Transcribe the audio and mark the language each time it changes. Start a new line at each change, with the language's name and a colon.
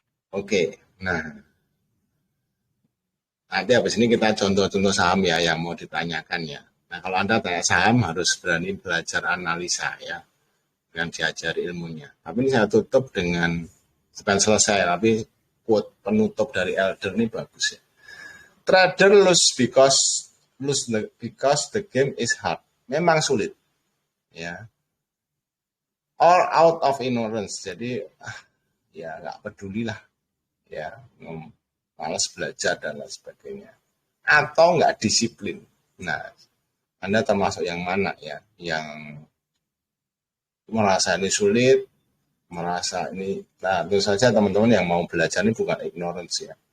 Indonesian: Oke, nah nanti habis ini kita contoh-contoh saham ya yang mau ditanyakan ya. Nah kalau Anda tanya saham harus berani belajar analisa ya, dengan diajari ilmunya. Tapi ini saya tutup dengan bukan selesai, tapi quote penutup dari Elder ini bagus ya.
English: Trader lose because the game is hard.
Indonesian: Memang sulit ya.
English: All out of ignorance.
Indonesian: Jadi ya nggak peduli lah ya, malas belajar dan lain sebagainya. Atau nggak disiplin. Nah, Anda termasuk yang mana ya? Yang merasa ini sulit, merasa ini, nah tentu saja teman-teman yang mau belajar ini bukan ignorance ya.